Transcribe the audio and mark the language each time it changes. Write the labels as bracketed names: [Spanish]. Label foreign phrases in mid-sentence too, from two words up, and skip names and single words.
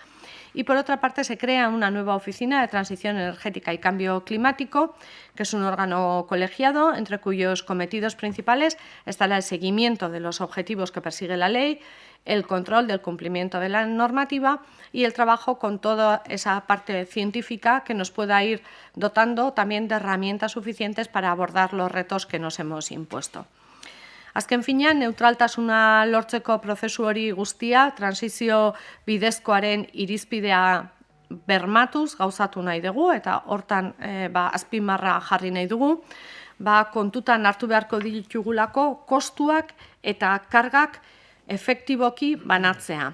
[Spanish] Y, por otra parte, se crea una nueva oficina de transición energética y cambio climático, que es un órgano colegiado, entre cuyos cometidos principales estará el seguimiento de los objetivos que persigue la ley, el control del cumplimiento de la normativa y el trabajo con toda esa parte científica que nos pueda ir dotando también de herramientas suficientes para abordar los retos que nos hemos impuesto. [Basque] Azken finean, neutraltasuna lortzeko prozesu hori guztia, transizio bidezkoaren irizpidea bermatuz gauzatu nahi dugu, eta hortan azpimarra jarri nahi dugu, kontutan hartu beharko ditugulako kostuak eta kargak efektiboki banatzea.